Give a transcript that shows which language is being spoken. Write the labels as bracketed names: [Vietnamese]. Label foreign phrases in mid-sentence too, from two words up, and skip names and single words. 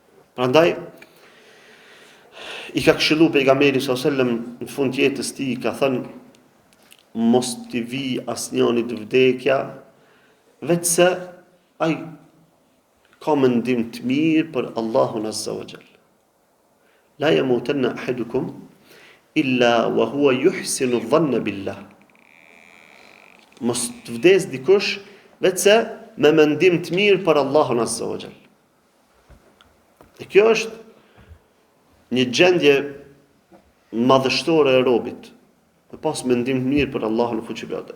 [Albanian] Prandaj i ka këshillu pejgamberi [Arabic] صلى الله عليه وسلم [Albanian] në fund jetës tij, ka thënë mos t'i vi asnjënit vdekja vetëse ai ka mendim të mirë për Allahun [Arabic] عز وجل. لا يموتن أحدكم إلا وهو يحسن الظن بالله. [Albanian] Mos të vdes dikush vetëse me mendim të mirë për Allahun [Arabic] عز وجل. [Albanian] E kjo është një gjendje madhështore e robit, me pas mendim të mirë për Allahun fuqiplot.